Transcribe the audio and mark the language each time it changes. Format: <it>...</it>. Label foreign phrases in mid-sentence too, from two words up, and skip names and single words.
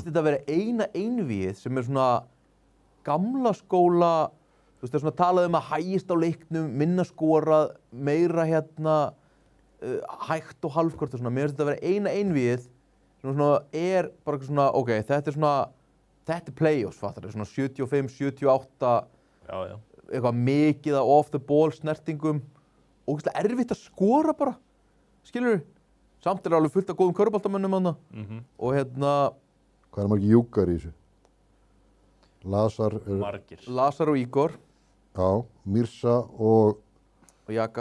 <is>Mér finnst þetta að vera eina einvígið sem er svona gamla skóla, þú veist, það er svona talað að hægist á leiknum, minna skorað, meira hægt og halfkort og svona. Mér finnst þetta að vera eina einvígið sem svona er bara svona, ok, þetta er playoffs, fattar þau, svona 75, 78, eitthvað mikið af</is> <en>off the ball</en> <is>snertingum. Ógeðslega erfitt að skora bara, skilurðu? Samt er alveg fullt af góðum körfuboltamönnum þarna. Og Hvað er margir júkar í þessu? Margir. Lazar og Igor. Já, Mirza og</is>